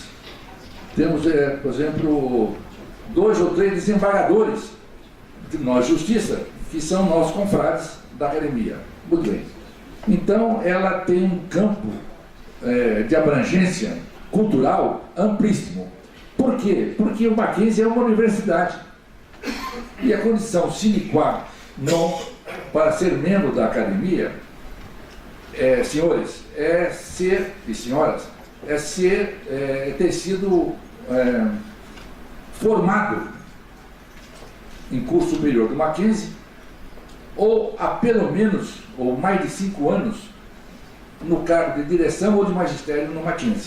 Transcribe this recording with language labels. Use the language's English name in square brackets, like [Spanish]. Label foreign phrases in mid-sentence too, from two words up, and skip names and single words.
[Portuguese] Temos, por exemplo, 2 ou 3 desembargadores de Tribunal de Justiça, que são nossos confrades da academia. Muito bem. Então, ela tem um campo de abrangência cultural amplíssimo. Por quê? Porque o Mackenzie é uma universidade. E a condição [Latin] sine qua non [Portuguese] para ser membro da academia, senhores, e senhoras, ter sido formado em curso superior do Mackenzie, ou há pelo menos, ou mais de 5 anos, no cargo de direção ou de magistério no Mackenzie.